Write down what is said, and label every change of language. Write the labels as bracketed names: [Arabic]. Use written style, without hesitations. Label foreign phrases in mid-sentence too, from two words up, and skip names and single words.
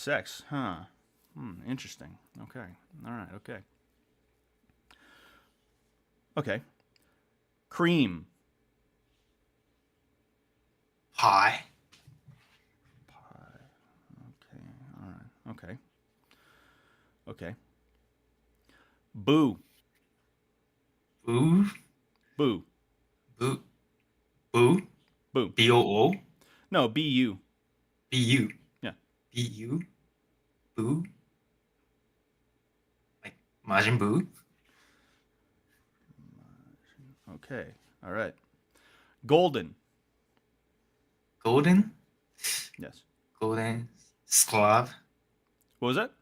[English] Sex, huh? Interesting. Okay. All right. Okay. Okay. Cream. Pie. Pie. Okay. All right. Okay. Okay. Boo. Boo. Boo. Boo. Boo. Boo. B-O-O. No, B-U. B-U. Yeah. B-U. Boo. Like Majin Buu. Okay. All right. Golden. Golden. Yes. Golden. Scrub. What was that?